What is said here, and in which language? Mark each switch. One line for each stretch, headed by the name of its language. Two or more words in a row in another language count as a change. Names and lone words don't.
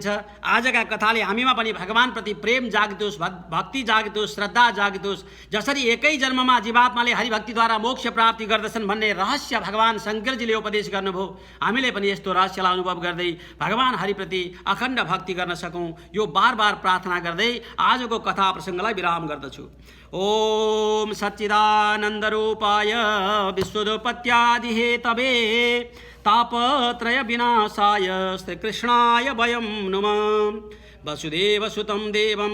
Nepali: आजका कथाले हामीमा पनि भगवानप्रति प्रेम जागितोस्, भक्ति जागितोस्, श्रद्धा जागितोस्। जसरी एकै जन्ममा जीवात्माले हरिभक्तिद्वारा मोक्ष प्राप्ति गर्दछन् भन्ने रहस्य भगवान शङ्करजीले उपदेश गर्नुभयो, हामीले पनि यस्तो रहस्यलाई अनुभव गर्दै भगवान हरिप्रति अखण्ड भक्ति गर्न सकौँ, यो बार बार प्रार्थना गर्दै आजको कथा प्रसङ्गलाई विराम गर्दछु।
Sanskrit: ओम सच्चिदानन्दरूपाय विश्वोत्पत्त्यादिहेतवे तापत्रय विनाशाय श्रीकृष्णाय वयं नुमः। वसुदेवसुतं देवं